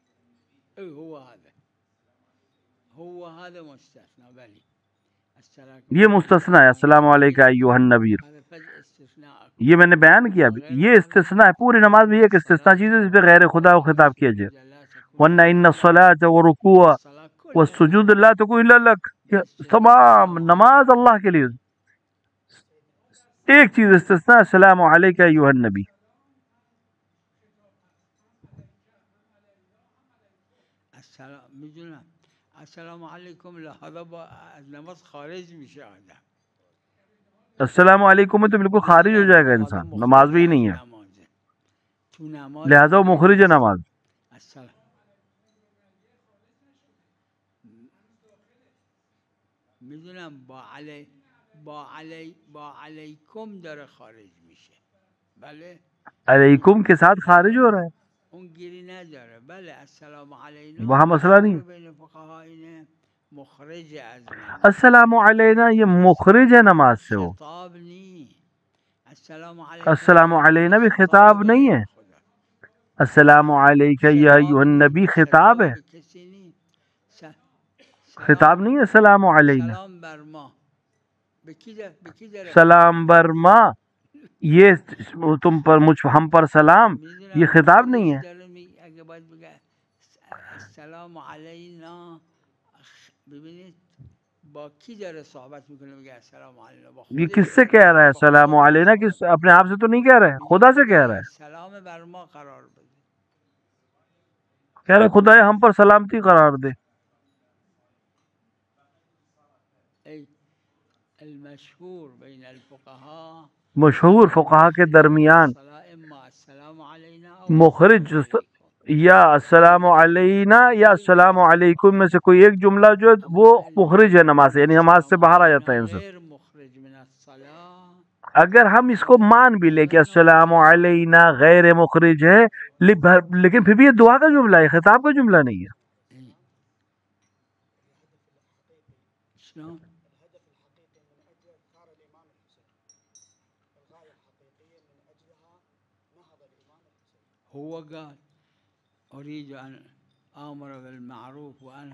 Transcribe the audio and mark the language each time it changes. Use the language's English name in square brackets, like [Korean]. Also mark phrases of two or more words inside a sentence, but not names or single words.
[Urdu] یہ مستثنیٰ ہے [Arabic] السلام علیکم ایھا النبی، [Urdu] یہ میں نے بیان کیا بھی، یہ استثناء ہے پوری نماز میں. یہ ایک استثناء چیز ہے جس پہ غیر خدا کو خطاب کیا جائے. [Arabic] ورنہ ان الصلاۃ والرکوع والسجود لا تکون الا لک، [Urdu] تمام نماز اللہ کے لیے. ایک چیز استثناء [Arabic] السلام علیکم ایھا النبی. [Persian] میدونم [Arabic] السلام علیکم [Persian] لہذا نماز خارج میشه آدم. [Arabic] السلام علیکم [Urdu] میں تو بالکل خارج ہو جائے گا انسان، نماز بھی نہیں ہے، لہذا وہ مخرج ہے نماز. [Persian] میدونم با علیکم داره خارج میشه. بله [Urdu] علیکم کے ساتھ خارج ہو رہا ہے، [Persian] اون گیری نداره. بله [Arabic] السلام علیکم [Urdu] وہاں مسئلہ نہیں. [Persian] بین فقها اینه مخرج از نماز [Arabic] السلام علینا [Urdu] یہ مخرج ہے نماز سے، وہ خطاب نہیں. [Arabic] السلام علیکم السلام علینا [Urdu] بھی خطاب نہیں ہے. [Arabic] السلام علیکہ یا ایھا النبی [Urdu] خطاب ہے، کسی نہیں. خطاب نہیں ہے [Arabic] السلام علینا. [Persian] سلام بر ما به کی داره سلام بر ما، [Urdu] یہ تم پر ہم پر سلام، یہ خطاب نہیں ہے. [Persian] اگه باید بگه [Arabic] السلام علینا، [Persian] ببینید با کی داره صحبت میکنه، میگه [Arabic] السلام علینا [Persian] با [Urdu] یہ [Persian] خودش [Urdu] کس سے کہہ رہا ہے [Arabic] السلام علینا؟ [Urdu] کس اپنے آپ سے تو نہیں کہہ رہا ہے، خدا سے کہہ رہا ہے. [Persian] سلام بر ما قرار بده، [Urdu] کہہ رہا ہے خدا ہم پر سلامتی قرار دے. [Arabic] المشهور بین الفقهاء [Urdu] مشہور فقہا کے درمیان [Arabic] السلام علینا [Urdu] مخرج یا [Arabic] السلام علینا [Urdu] یا [Arabic] السلام علیکم [Urdu] میں سے کوئی ایک جملہ جو ہے وہ مخرج ہے نماز سے، یعنی نماز سے باہر آ جاتا ہے انسان. [Arabic] غیر مخرج من الصلاة. [Urdu] اگر ہم اس کو مان بھی لے کہ [Arabic] السلام علینا [Urdu] غیر مخرج ہے، لیکن پھر بھی یہ دعا کا جملہ ہے، خطاب کا جملہ نہیں ہے. [Arabic] شلون؟ هو قال اريد ان امر بالمعروف وانهى